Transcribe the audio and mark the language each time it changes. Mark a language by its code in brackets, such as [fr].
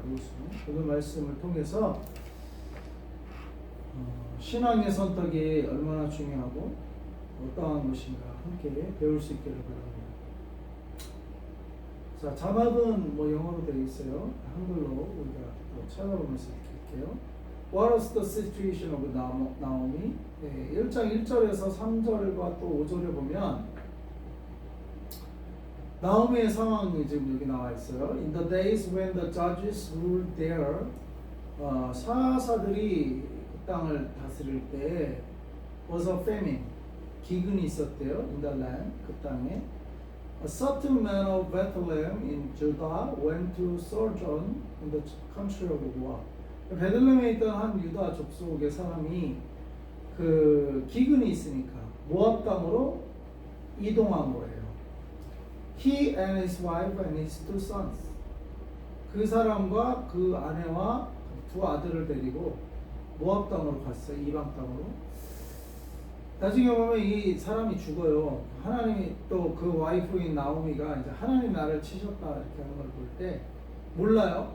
[ko] 룻은 오늘 말씀을 통해서 신앙의 선택이 얼마나 중요하고 어떠한 것인가 함께 배울 수 있기를 바랍니다. 자, 자막은 영어로 되어 있어요. 한글로 우리가 또 찾아보면서 읽을게요. [en] What was the situation of Naomi? [ko] 1장 1절에서 3절과 또 5절에 보면 나오미의 상황이 지금 여기 나와 있어요. [en] In the days when the judges ruled there, [ko] 사사들이 그 땅을 다스릴 때 [en] was a famine, [ko] 기근이 있었대요. [en] In the land, [ko] 그 땅에. [en] A certain man of Bethlehem in Judah went to sojourn in the country of Moab. [ko] 베들레헴에 있던 한 유다 족속의 사람이 그 기근이 있으니까 모압 땅으로 이동한 거예요. [en] He and his wife and his two sons. [ko] 그 사람과 그 아내와 두 아들을 데리고 모압 땅으로 갔어요. 이방 땅으로. 나중에 보면 이 사람이 죽어요. 하나님이 또 그 와이프인 나오미가 이제 하나님 나를 치셨다 이렇게 하는 걸 볼 때 몰라요.